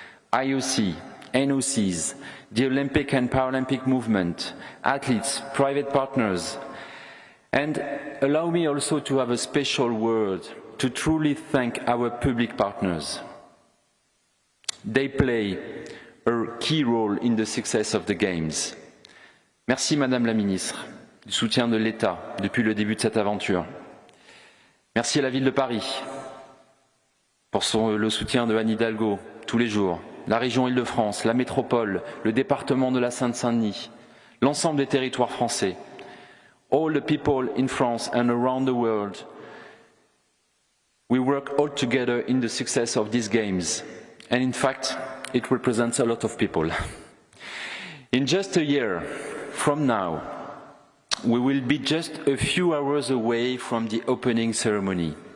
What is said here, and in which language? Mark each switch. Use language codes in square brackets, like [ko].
[en] IOC, NOCs, the Olympic and Paralympic movement, athletes, private partners, and allow me also to have a special word to truly thank our public partners. They play a key role in the success of the Games. [fr] Merci Madame la Ministre du soutien de l'État depuis le début de cette aventure. Merci à la Ville de Paris pour le soutien de Anne Hidalgo tous les jours, la région Île-de-France, la métropole, le département de la Seine-Saint-Denis, l'ensemble des territoires français, all the people in France and around the world. [en] We work all together in the success of these Games, and in fact, it represents a lot of people. In just a year from now, we will be just a few hours away from the opening ceremony.